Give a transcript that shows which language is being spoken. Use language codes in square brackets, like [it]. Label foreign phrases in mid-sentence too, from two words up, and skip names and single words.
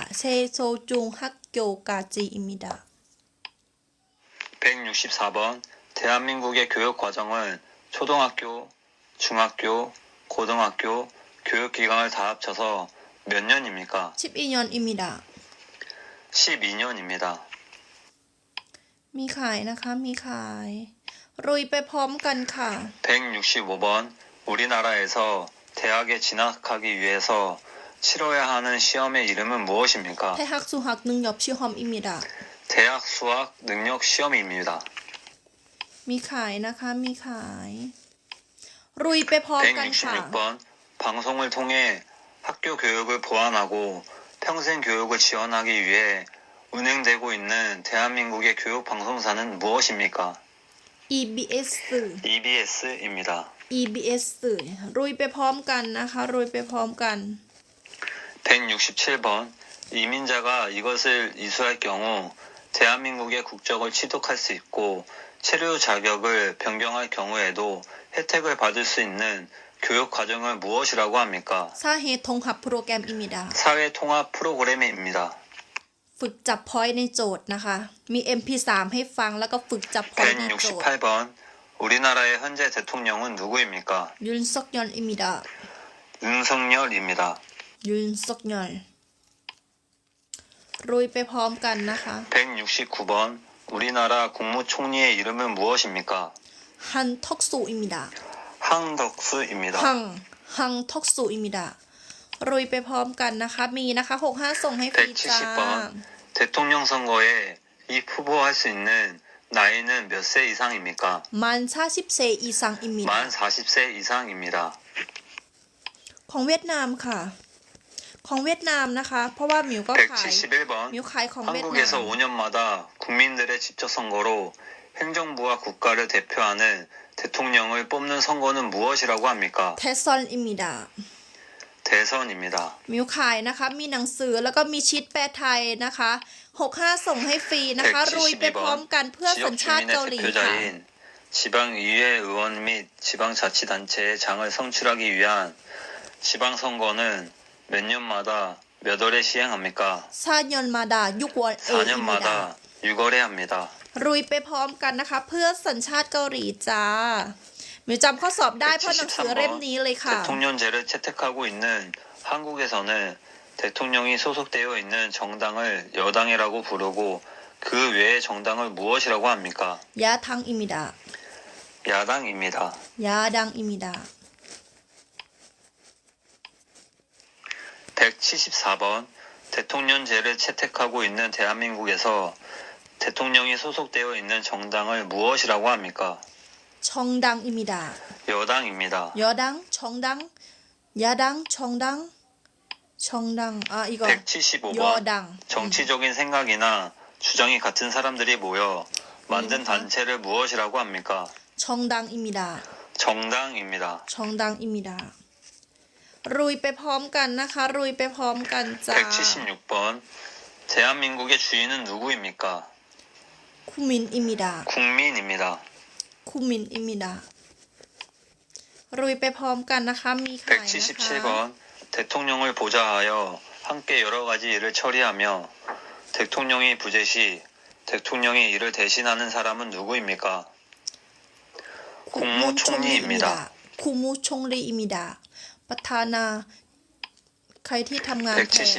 [ko] 최소 중학교까지입니다. 164번 대한민국의 교육 과정은 초등학교, 중학교, 고등학교 교육기간을 다 합쳐서 몇 년입니까? 12년입니다. 12년입니다. [th] มีขายนะคะมีขายรุยไปพร้อมกันค่ะ [ko] 165번 우리나라에서 대학에 진학하기 위해서 치러야 하는 시험의 이름은 무엇입니까? 대학 수학 능력 시험입니다. 대학 수학 능력 시험입니다. [th] มีขายนะคะมีขายรุยไปพร้อมกันค่ะ [ko] 166번 방송을 통해 학교 교육을 보완하고 평생 교육을 지원하기 위해 운행되고 있는 대한민국의 교육 방송사는 무엇입니까? EBS EBS입니다. [th] EBS รุยไปพร้อมกันนะคะรุยไปพร้อมกัน [ko] 167번 이민자가 이것을 이수할 경우 대한민국의 국적을 취득할 수 있고 체류 자격을 변경할 경우에도 혜택을 받을 수 있는 교육 과정을 무엇이라고 합니까? 사회통합프로그램입니다 사회 통합 프로그램입니다. [th] ฝึกจับพอยต์ในโจทย์นะคะ มี MP3 ให้ฟังแล้วก็ฝึกจับพอยต์ในโจทย์ [ko] 168번 우리나라의 현재 대통령은 누구입니까? 윤석열입니다 윤석열입니다. [th] ยุนซอกยอนรุยไปพร้อมกันนะคะ [ko] 169번 우리나라 국무총리의 이름은 무엇입니까? 한덕수입니다 항덕수입니다. 한덕수입니다 [th] รุยไปพร้อมกันนะคะ มีนะคะ65ส่งให้ฟรีจ้า [ko] 170번 대통령 선거에 입후보할 수 있는 나이는 몇 세 이상입니까? 만 40세 이상입니다 만 40세 이상입니다. [th] ของเวียดนามค่ะ ของเวียดนามนะคะ เพราะว่าหมิวก็ขาย [ko] 171번 [th] หมิวขายของเวียดนาม [ko] 한국에서 5년마다 국민들의 직접 선거로 행정부와 국가를 대표하는 대통령을 뽑는 선거는 무엇이라고 합니까? 대선입니다 대선입니다. [th] มิวขายนะคะ มีหนังสือแล้วก็มีชีทแปลไทยนะคะ65ส่งให้ฟรีนะคะรุยไปพร้อมกันเพื่อสัญ [ko] 지역 [th] ชาติเกาห [ko] 주민의 [th] ลีค่ะ [ko] 대표자인 지방의회 의원 및 지방자치단체의 장을 성취하기 위한 지방선거는 몇 년마다 몇 월에 시행합니까? 4년마다 6월에입니다 4년마다 6월에 합니다. [th] รุยไปพร้อมกันนะคะ เพื่อสัญชาติเกาหลีจ้ามิวจำข้อสอบได้เพราะหนังสือเล่มนี้เลยค่ะ [ko] 대통령제를 채택하고 있는 한국에서는 대통령이 소속되어 있는 정당을 여당이라고 부르고 그 외의 정당을 무엇이라고 합니까? 야당입니다 야당입니다. 야당입니다 174번 대통령제를 채택하고 있는 대한민국에서 대통령이 소속되어 있는 정당을 무엇이라고 합니까? 정당입니다 여당입니다. 여당 정당 야당 정당 정당 [th] อ่ะอีก [ko] 175번 여당 정치적인 생각이나 주장이 같은 사람들이 모여 만든 단체를 무엇이라고 합니까? 정당입니다 정당입니다. 정당입니다 [th] รุยไปพร้อมกันนะคะรุยไปพร้อมกันจ้า [ko] 176번 대한민국의 주인은 누구입니까? 국민입니다 국민입니다. 국민입니다 [th] รุยไปพร้อมกันนะคะมีขายนะคะ [ko] 177번 대통령을 보좌하여 함께 여러 가지 일을 처리하며 대통령이 부재 시 대통령이 이를 대신하는 사람은 누구입니까? 국무총리입니다. 국무총리입니다. [th] ประธานาใครที่ทำงานแทน